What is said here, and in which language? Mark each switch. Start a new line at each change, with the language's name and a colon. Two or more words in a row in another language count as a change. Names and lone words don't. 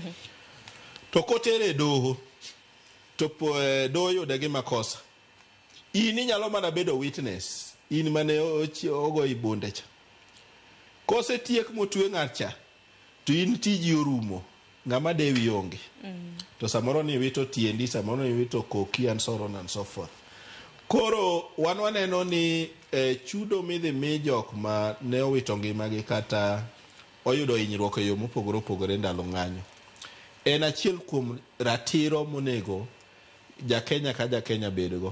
Luo (Kenya and Tanzania): To kotere doho to doho yude gi makosa. In inyalo mana bedo witness. In mane ogoyi bunde cha. Kose tiek motwe ng'atcha to in tiji orumo ng'ama dewi onge. To samoro ni wito tiendi, samoro ni wito koki
English: and so on and so forth.
Luo (Kenya and Tanzania): Koro waneno ni chudo midhi mi jok ma ne owito ngimagi kata oyudo hinyruok e yo mopogore opogore ndalo ng'anyo. En achiel kuom ratiro monego ja-Kenya ka ja-Kenya bedgo.